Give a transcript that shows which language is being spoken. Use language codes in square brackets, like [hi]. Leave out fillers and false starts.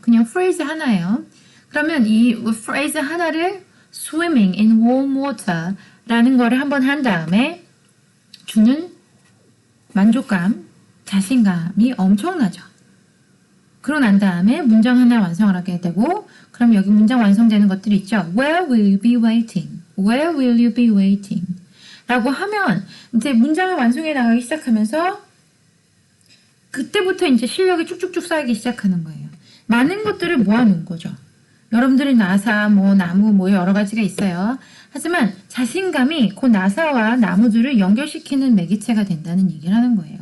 [ko] 그냥 phrase 하나예요. 그러면 이 phrase 하나를 [en] swimming in warm water [ko] 라는 거를 한번 한 다음에 주는 만족감, 자신감이 엄청나죠. 그러고 난 다음에 문장 하나 완성을 하게 되고 그럼 여기 문장 완성되는 것들이 있죠. [en] Where will you be waiting? Where will you be waiting? [ko] 라고 하면 이제 문장을 완성해 나가기 시작하면서 그때부터 이제 실력이 쭉쭉쭉 쌓이기 시작하는 거예요. 많은 것들을 모아놓은 거죠. 여러분들이 나사, 나무, 여러 가지가 있어요. 하지만 자신감이 그 나사와 나무들을 연결시키는 매개체가 된다는 얘기를 하는 거예요.